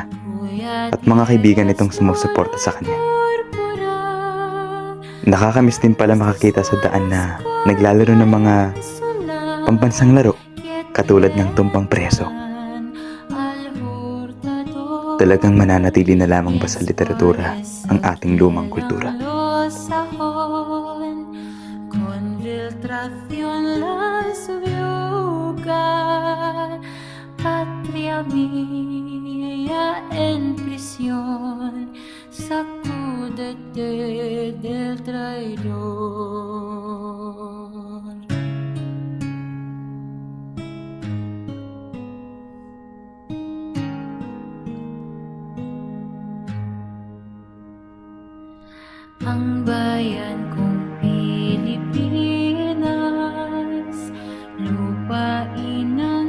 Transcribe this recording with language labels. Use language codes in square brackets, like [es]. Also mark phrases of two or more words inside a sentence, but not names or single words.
[tl] At mga kaibigan nitong sumusuporta sa kanya. Nakakamiss din pala makakita sa daan na naglalaro ng mga pambansang laro katulad ng tumpang preso. Talagang mananatili na lamang ba sa literatura ang ating lumang kultura? [es] Patria mía en prisión, sacúdete del traidor. [tl] Ang bayan kong Pilipinas, lupain ng